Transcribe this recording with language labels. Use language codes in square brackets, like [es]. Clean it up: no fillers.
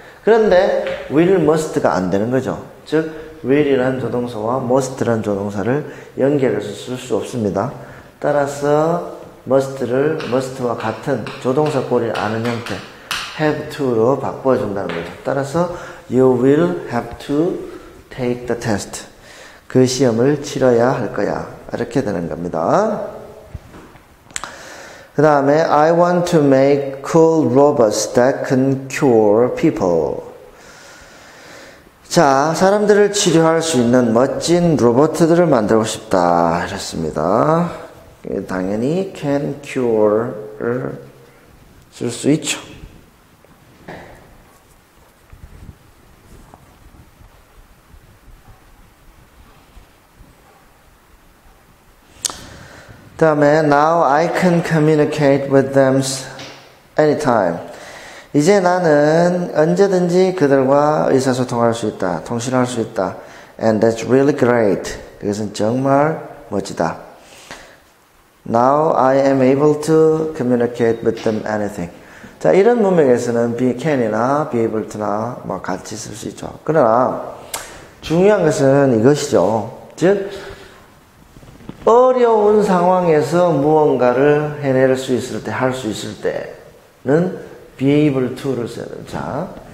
[ko] 그런데 will, must가 안 되는 거죠. 즉 will이라는 조동사와 must라는 조동사를 연결해서 쓸 수 없습니다. 따라서 must를 must와 같은 조동사 꼴이 아는 형태 have to로 바꿔준다는 거죠. [en] 따라서 you will have to take the test. [ko] 그 시험을 치러야 할 거야. 이렇게 되는 겁니다. 그 다음에 [en] I want to make cool robots that can cure people. [ko] 자, 사람들을 치료할 수 있는 멋진 로봇들을 만들고 싶다. 이랬습니다. 당연히 can cure를 쓸 수 있죠. 그 다음에 [en] now I can communicate with them anytime. [ko] 이제 나는 언제든지 그들과 의사소통할 수 있다. 통신할 수 있다. [en] And that's really great. [ko] 그것은 정말 멋지다. [en] Now I am able to communicate with them anything. [ko] 자, 이런 문맥에서는 be can이나 be able to나 뭐 같이 쓸 수 있죠. 그러나 중요한 것은 이것이죠. 즉 어려운 상황에서 무언가를 해낼 수 있을 때, 할 수 있을 때는 be able to를 써야 돼요.